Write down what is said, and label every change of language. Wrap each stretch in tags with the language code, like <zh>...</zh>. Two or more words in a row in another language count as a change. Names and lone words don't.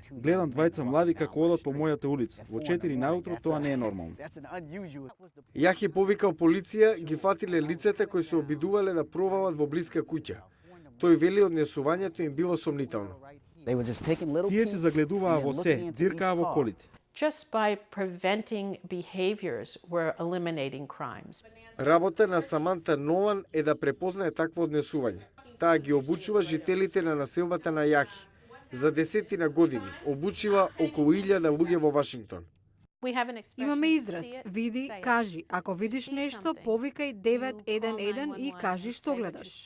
<mk>Гледам двајца млади како одат по мојата улица. Во 4 наутро тоа не е нормално. Јахи повикал полиција, ги фатиле лицата кои се обидувале да провалат во блиска куќа. Тој вели однесувањето им било сомнително. Тие се загледуваа во се, дзиркаа во колите.</mk> <en>Just by preventing behaviors, we're eliminating crimes.</en> <mk>Работа на Саманта Нолан е да препознае такво однесување. Таа ги обучува жителите на населбата на Јахи. За 10 години обучила околу 1000 луѓе во Вашингтон. Имаме израз, види, кажи. Ако видиш нешто, повикај 911 и кажи што гледаш.</mk>